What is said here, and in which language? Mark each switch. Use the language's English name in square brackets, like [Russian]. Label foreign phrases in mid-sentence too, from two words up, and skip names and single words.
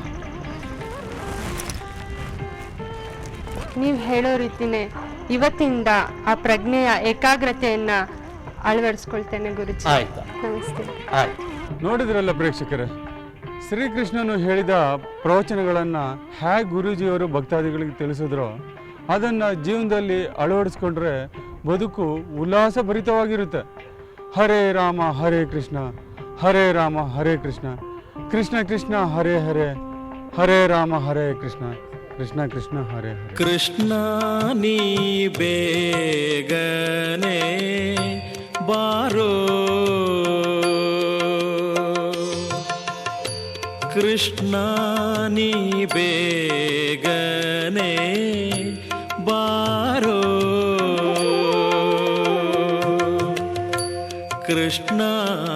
[Kannada] ನೀವು ಹೇಳೋ ರೀತಿನೇ ಇವತ್ತಿಂದ ಆ ಪ್ರಜ್ಞೆಯ ಏಕಾಗ್ರತೆಯನ್ನ ಅಳವಡಿಸ್ಕೊಳ್ತೇನೆ ಗುರುಜಿ. ಆಯ್ತಾ? ನಮಸ್ತೆ. ಆಯ್ತು. ನೋಡಿದ್ರಲ್ಲ ಪ್ರೇಕ್ಷಕರೇ, ಶ್ರೀಕೃಷ್ಣನು ಹೇಳಿದ ಪ್ರವಚನಗಳನ್ನು ಹೇಗೆ ಗುರೂಜಿಯವರು ಭಕ್ತಾದಿಗಳಿಗೆ ತಿಳಿಸಿದ್ರೋ ಅದನ್ನು ಜೀವನದಲ್ಲಿ ಅಳವಡಿಸ್ಕೊಂಡ್ರೆ ಬದುಕು ಉಲ್ಲಾಸಭರಿತವಾಗಿರುತ್ತೆ. [Sanskrit] ಹರೇ ರಾಮ ಹರೇ ಕೃಷ್ಣ, ಹರೇ ರಾಮ ಹರೇ ಕೃಷ್ಣ, ಕೃಷ್ಣ ಕೃಷ್ಣ ಹರೇ ಹರೇ, ಹರೇ ರಾಮ ಹರೇ ಕೃಷ್ಣ, ಕೃಷ್ಣ ಕೃಷ್ಣ ಹರೇ ಹರೇ. [Kannada] ಕೃಷ್ಣ ನೀ ಬೇಗನೆ ಬಾರೋ, ಕೃಷ್ಣ ನೀ ಬೇಗನೆ ಬಾರೋ, ಕೃಷ್ಣ